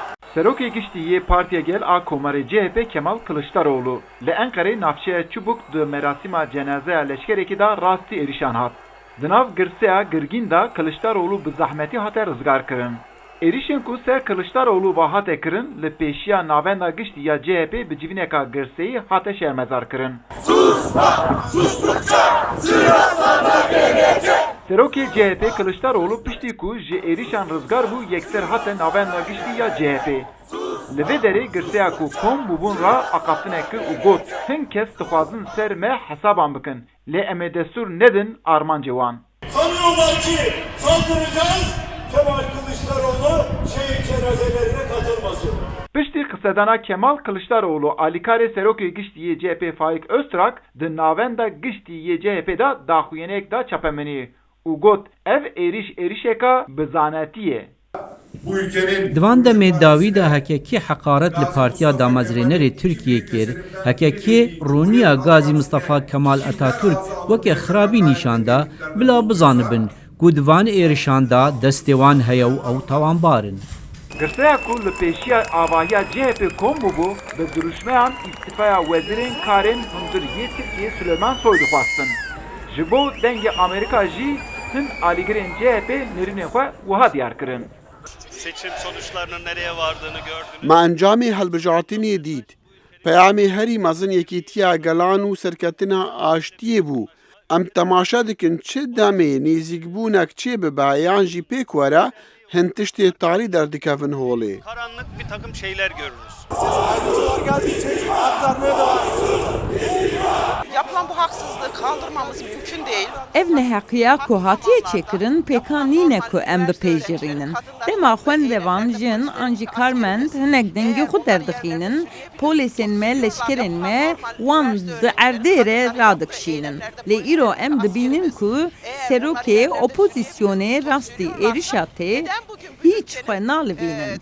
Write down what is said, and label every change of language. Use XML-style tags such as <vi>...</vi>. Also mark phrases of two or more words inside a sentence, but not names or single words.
<ku>Serokê Giştî Partiya Gel a Komarê CHP Kemal Kılıçdaroğlu li Enqereyê navçeya çubuk di merasîma cenazeya leşkerekî da rastî êrişan hat. Di nav girseya girgîn da Kılıçdaroğlu bi zehmetî hate rizgar kirin. Êrişên ku ser Kılıçdaroğlu ve hate kirin li pêşiya navenda giştî ya CHP bi civîneka girseyî hate şermezar kirin.</ku> <tr>Susma! Sustukça sırasına gelecek!</tr> <ku>Serokê CHP Kılıçdaroğlu piştî ku ji êrişan rizgar bû yekser hate navenda giştî ya CHP. Li vê derê girseya ku kom bûbûn ra aqaftine kir û got hin kes dixwazin ser me hesaban bikin. Lê em ê destûr nedin armancê wan.</ku> <tr>Sanıyorlar ki saldıracağız, Kemal Kılıçdaroğlu şehit cenazelerine katılmasın.</tr> <ku>Piştî qisedana Kemal Kılıçdaroğlu alîkarê Serokê Giştî CHP Faik Öztrak di navenda Giştî CHP da daxuyenek da çapemenî û got ev êriş êrişeka bi zanetî ye.</ku> <tr>Bu ülkenin</tr> <ku>Divan demê dawî de hekekî heqaret li Partiya Damezrênerê Tirkiyê kir, hekekî rûniya Gazî Mustafa Kemal Atatürk weke xirabî nîşan da bila bizanibin ku di van êrişan da destê wan heye û ew tawanbar in. Girseya ku li pêşiya avahiya CHP kom bûbû bi duruşmeyan îstîfaya wezîrên karên hundiriyê Tirkiye Süleyman Soy dixwastin. Ji bo dengê Amerîka jî hin alîgirên CHP nêrînên xwe wiha diyar kirin.</ku> <tr>Seçim sonuçlarının nereye vardığını gördünüz.</tr> <ku>Ma encamê helbijartinê dît. Peyamê herî mezin yekîtiya gelan û serketina aştiyê bû. Em temaşa dikin çi demê nêzîkbûnek çê bibe yan jî pêk were hin tiştê tarî derdikevin holê.</ku> <tr>Karanlık bir takım şeyler görürüz. Yapılan bu haksızlığı kaldırmamız mümkün değil.</tr> <ku>Ev neheqiya ku hatiye çekirin pêka nîne ku em bipêjirînin. Dema xwendevan jin an jî karmend hinek dengê xwe derdixînin, polîsên me leşkerên me wan di erdê re radikişînin. Lê îro em dibînin ku serokê opozisyonê rastî êrişa tê hiç xwe nalivînin.</ku>